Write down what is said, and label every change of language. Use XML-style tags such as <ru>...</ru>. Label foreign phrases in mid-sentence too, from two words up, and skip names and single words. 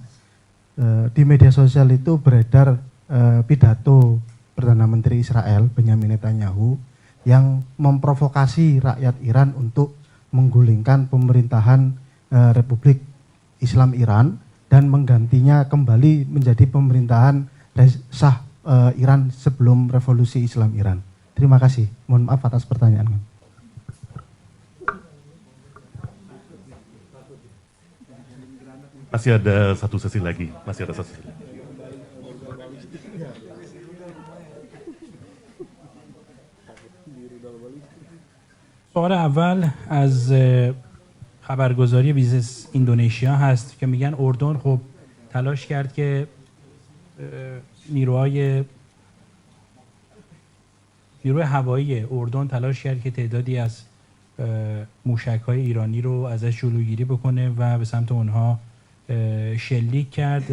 <id>Di media sosial itu beredar pidato Perdana Menteri Israel Benyamin Netanyahu yang memprovokasi rakyat Iran untuk menggulingkan pemerintahan Republik Islam Iran dan menggantinya kembali menjadi pemerintahan sah Iran sebelum revolusi Islam Iran. Terima kasih. Mohon maaf atas pertanyaan. Masih ada satu sesi lagi. Masih ada satu sesi lagi.</id> <fa>سوال اول از خبرگزاری بیزنس اندونزیا هست که میگن اردن خب تلاش کرد که نیروی هوایی اردن تلاش کرد که تعدادی از موشک‌های ایرانی رو ازش جلوگیری بکنه و به سمت اونها شلیک کرد.</fa>